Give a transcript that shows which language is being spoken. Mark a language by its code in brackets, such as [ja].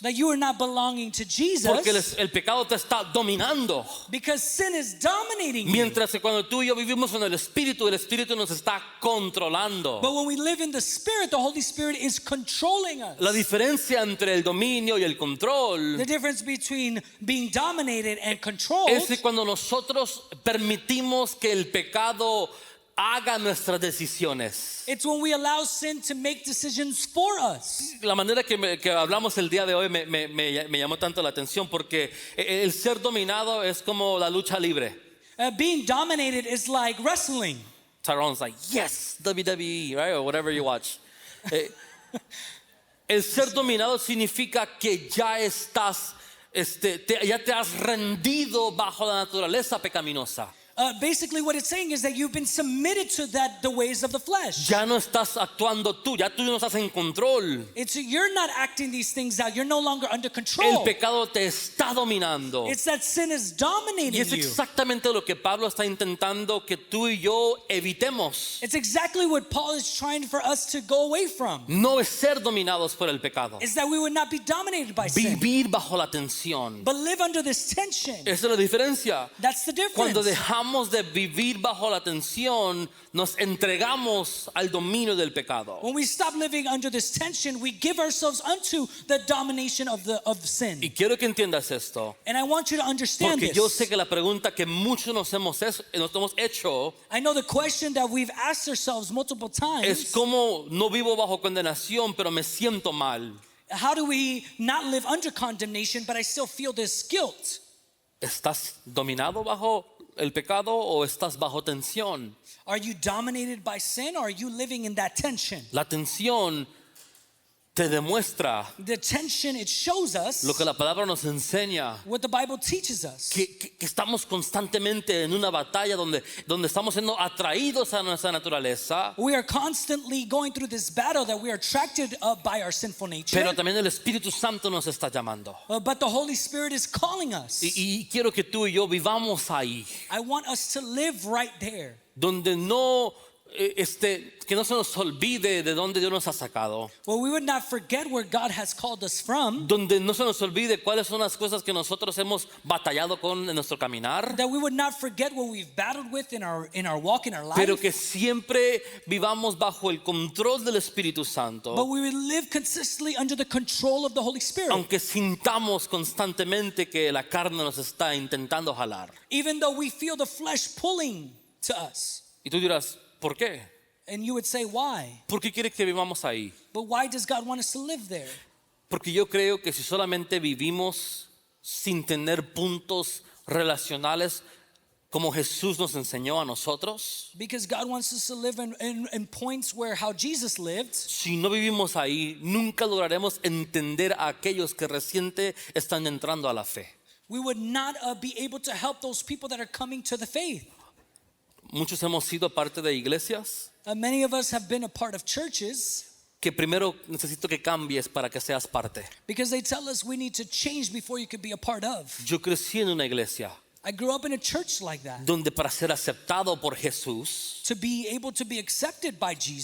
[en] that you are not belonging to Jesus [es] porque el pecado te está dominando? [en] because sin is dominating you. [es] Mientras que cuando tú y yo vivimos en el Espíritu nos está controlando. [en] But when we live in the Spirit, the Holy Spirit is controlling us. [es] La diferencia entre el dominio y el control [en] The difference between being dominated and controlled [es] es que cuando nosotros permitimos que el pecado haga nuestras decisiones. [en] it's when we allow sin to make decisions for us. [es] La manera que hablamos el día de hoy me llamó tanto la atención porque el ser dominado es como la lucha libre. [en] Being dominated is like wrestling. Tyrone's like, yes, WWE, right? Or whatever you watch. [es] El ser dominado significa que ya estás, ya te has rendido bajo la naturaleza pecaminosa. [en] Basically what it's saying is that you've been submitted to the ways of the flesh. [es] Ya no estás actuando tú, ya tú no estás en control. [en] It's you're not acting these things out. You're no longer under [es] El [en] control. [es] pecado te está dominando. [en] It's that sin is [es] Y [en] dominating [es] es [en] you. [es] exactamente lo que Pablo está intentando que tú y yo evitemos. [en] It's exactly what Paul is trying for us to go away from. [es] No es ser dominados por el pecado. [en] Is that we would not be dominated by sin, [es] Vivir bajo la tensión. [en] but live under this tension. [es] Esa es la diferencia. [en] That's the difference. [es] Cuando dejamos de vivir bajo la tensión, nos entregamos al dominio del pecado. [en] When we stop living under this tension, we give ourselves unto the domination of sin. [es] Y quiero que entiendas esto, [en] And I want you to understand [es] porque [en] this. [es] yo sé que la pregunta que muchos nos hemos hecho [en] I know the question that we've asked ourselves multiple [es] es [en] times. [es] cómo no vivo bajo condenación, pero me siento mal. [en] How do we not live under condemnation, but I still feel this guilt? [es] ¿Estás dominado bajo el pecado o estás bajo tensión? [en] Are you dominated by sin or are you living in that tension? [es] La tensión te demuestra [en] The tension, it shows us [es] lo que la palabra nos enseña. [en] what the Bible teaches us. [es] Que estamos constantemente en una batalla donde estamos siendo atraídos a nuestra naturaleza, [en] We are constantly going through this battle that we are attracted by our sinful nature. [es] pero también el Espíritu Santo nos está llamando. [en] But the Holy Spirit is calling us. [es] Y quiero que tú y yo vivamos ahí, [en] I want us to live right there. [es] donde no, que no se nos olvide de dónde Dios nos ha sacado, [en] Well, we would not forget where God has called us from. [es] donde no se nos olvide cuáles son las cosas que nosotros hemos batallado con en nuestro caminar, [en] That we would not forget what we've battled with in our walk, in our life. [es] pero que siempre vivamos bajo el control del Espíritu Santo. [en] But we would live consistently under the control of the Holy Spirit. [es] Aunque sintamos constantemente que la carne nos está intentando jalar. [en] Even though we feel the flesh pulling to us. [es] Y tú dirás, ¿por qué? [en] And you would say, why? [es] ¿Por qué quiere que vivamos ahí? [en] But why does God want us to live there? [es] Porque yo creo que si solamente vivimos sin tener puntos relacionales como Jesús nos enseñó a nosotros, [en] Because God wants us to live in points where how Jesus lived. [es] si no vivimos ahí, nunca lograremos entender a aquellos que reciente están entrando a la fe. [en] We would not be able to help those people that are coming to the faith. [es] Muchos hemos sido parte de iglesias [en] Many of us have been a part of churches [es] que primero necesito que cambies para que seas parte. [en] because they tell us we need to change before you could be a part of. [es] Yo crecí en una iglesia [en] I grew up in a church like that. [es] donde para ser aceptado por Jesús [en] To be able to be accepted by Jesus,